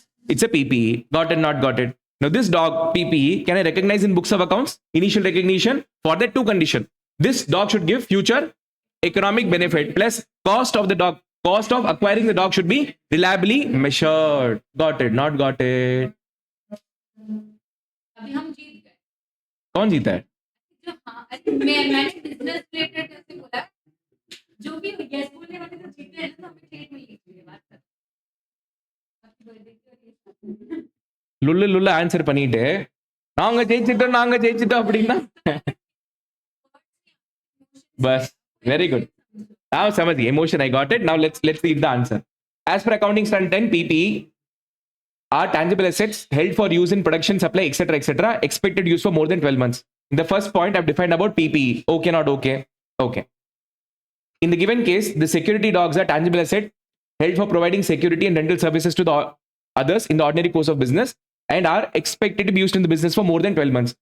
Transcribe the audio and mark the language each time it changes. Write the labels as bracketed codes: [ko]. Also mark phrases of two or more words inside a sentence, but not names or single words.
[en] It's a PPE. Got it, not got it. Now this dog PPE, can I recognize in books of accounts? Initial recognition for that 2 condition. This dog should give future economic benefit plus cost of the dog. Cost of acquiring the dog should be reliably measured. Got it, not got it. [hi] अभी हम जीत गए. कौन जीता है? जो मैंने बिजनेस रिलेटेड ऐसे बोला, जो भी यस बोलने वाले तो जीते हैं, तो हमें ट्रेड मिल गई. बात कर. [ta] லுள்ள ஆன்சர் பண்ணிட்டு நாங்க ஜெயிச்சிட்டோம் அப்படின்னா பஸ். [en] very good. Now samajh emotion, I got it. Now let's read the answer. As per accounting standard 10, PPE are tangible assets held for use in production, supply, etc. Expected use for more than 12 months. In the first point, I've defined about PPE. Okay, not okay. Okay. In the given case, the security dogs are tangible asset held for providing security and rental services to the others in the ordinary course of business and are expected to be used in the business for more than 12 months.